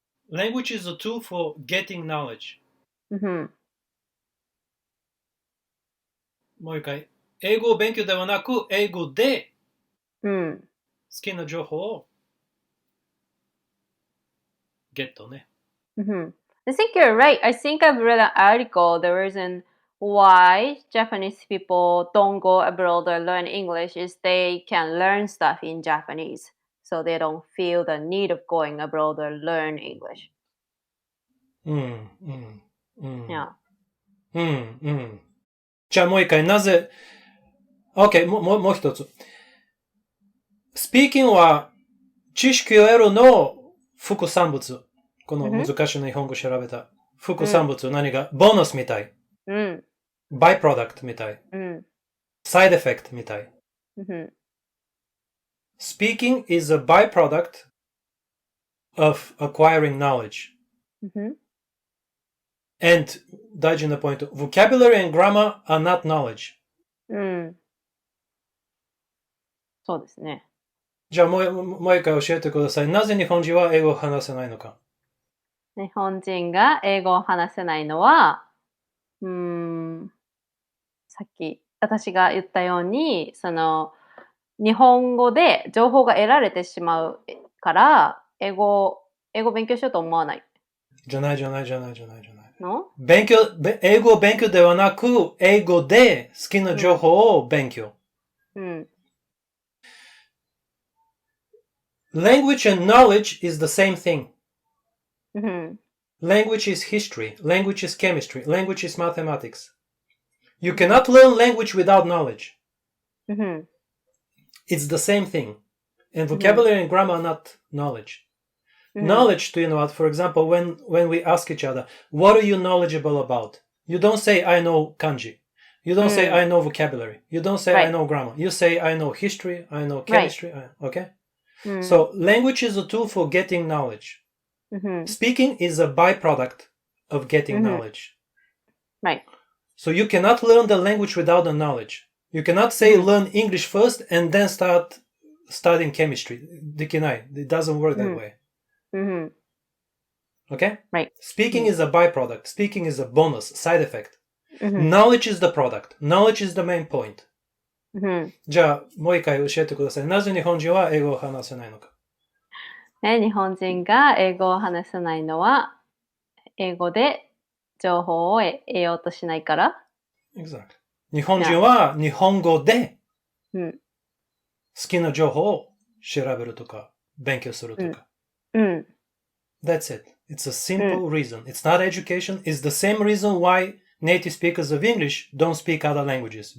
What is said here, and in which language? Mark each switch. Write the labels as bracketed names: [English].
[English] Language is a tool for getting knowledge. [Japanese] もう一回。英語を勉強ではなく、英語で、好きな情報を、ゲットね。 [English] I think you're right. I think I've read an article. The reason why Japanese people don't go abroad or learn English is they can learn stuff in Japanese. So they don't feel the need of going abroad or learn English. Yeah. [Japanese] じゃあもう一回、なぜ、OK、もう一つ。スピーキングは知識を得るの副産物。この難しい日本語調べた。副産物、何がボーナスみたい。バイプロダクトみたい。サイドエフェクトみたい。 [English] Speaking is a byproduct of acquiring knowledge. And [Japanese] 大事なポイント。 [English] Vocabulary and grammar are not knowledge. [Japanese] そうですね。じゃあもう一回教えてください。なぜ日本人は英語を話せないのか？日本人が英語を話せないのは、さっき私が言ったように、日本語で情報が得られてしまうから、英語勉強しようと思わない。じゃない。の？英語を勉強ではなく、英語で好きな情報を勉強。 [English] Language and knowledge is the same thing. Mm-hmm. Language is history. Language is chemistry. Language is mathematics. You cannot learn language without knowledge. Mm-hmm. It's the same thing. And vocabulary and grammar are not knowledge. Mm-hmm. Knowledge, to for example, when we ask each other, what are you knowledgeable about? You don't say, I know kanji. You don't say, I know vocabulary. You don't say, I know grammar. You say, I know history. I know chemistry. Okay? Mm-hmm. So language is a tool for getting knowledge. Mm-hmm. Speaking is a byproduct of getting knowledge. Right. So you cannot learn the language without the knowledge. You cannot say learn English first and then start studying chemistry. It doesn't work that way. Mm-hmm. Okay? Right. Speaking is a byproduct. Speaking is a bonus, side effect. Mm-hmm. Knowledge is the product. Knowledge is the main point. Mm-hmm. [Japanese] じゃあ、もう一回教えてください。なぜ日本人は英語を話せないのか。日本人が英語を話せないのは、英語で情報を得ようとしないから。 [English] Exactly. [Japanese] 日本人は日本語で好きな情報を調べるとか、勉強するとか。 [English] That's it. It's a simple reason. It's not education. It's the same reason why native speakers of English don't speak other languages.